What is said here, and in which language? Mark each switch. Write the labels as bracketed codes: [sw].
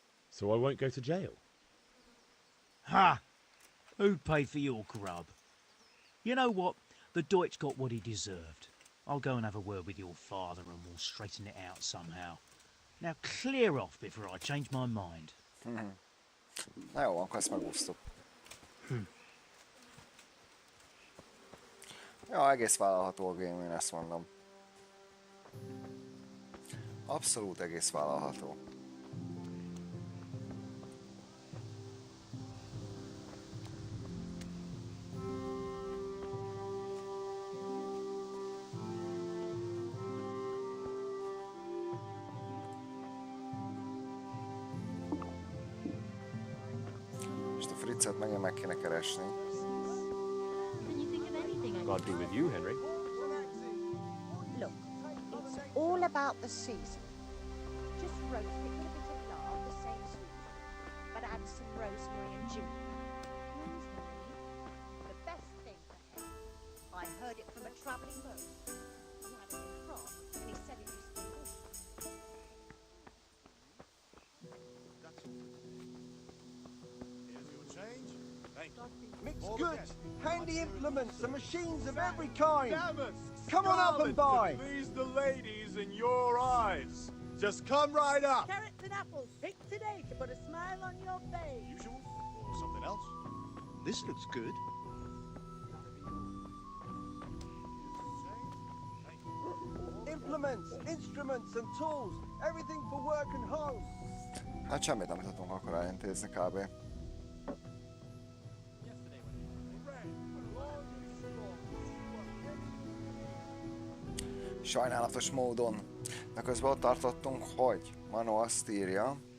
[en] So I won't go to jail? Ha! Who'd pay for your grub? You know what? The Deutsch got what he deserved. I'll go and have a word with your father and we'll straighten it out somehow. Now clear off before I change my mind. [hu] Na jó, akkor ezt megúsztuk. Ja, egész vállalható a game, én ezt mondom. Abszolút egész vállalható. És a Fritzet megint meg kéne keresni. [en] God be with you, Henry. Look, it's all about the season. Just roast it with a bit of lard, the same as usual, but add some rosemary and ginger. The best thing for him. I heard it from a travelling merchant. He had it in Prague, and he said it was delicious. Here's your change. Thank you. Mixed goods, handy implements, and machines of every kind. Come on up and buy. Please the ladies in your eyes. Just come right up. Carrots and apples picked today to put a smile on your face. Usual or something else? This looks good. Implements, instruments and tools, everything for work and home. [hu] Hát semmit nem tudunk akkor elintézni kb. Sajnálatos módon. De közben ott tartottunk, hogy Mano azt írja.